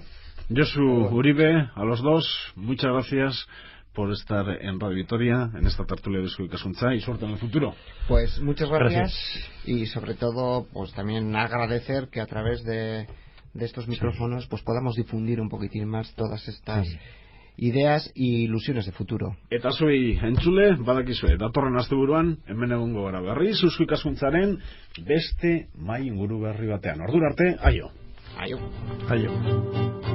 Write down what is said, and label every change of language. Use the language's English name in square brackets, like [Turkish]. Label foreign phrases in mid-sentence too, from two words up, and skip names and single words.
[Spanish] Josu Uribe, a los dos, muchas gracias por estar en Radio Vitoria, en esta tertulia de Eusko Ikaskuntza, y suerte en el futuro. Pues muchas gracias. Y sobre todo, pues también agradecer que a través de estos micrófonos pues podamos difundir un poquitín más todas estas ideas y ilusiones de futuro. [Basque] Eta zuei entzule, badakizue, datorren asteburuan hemen egongo gara berriz Eusko Ikaskuntzaren beste mahai inguru berri batean. Ordura arte, aio. Aio.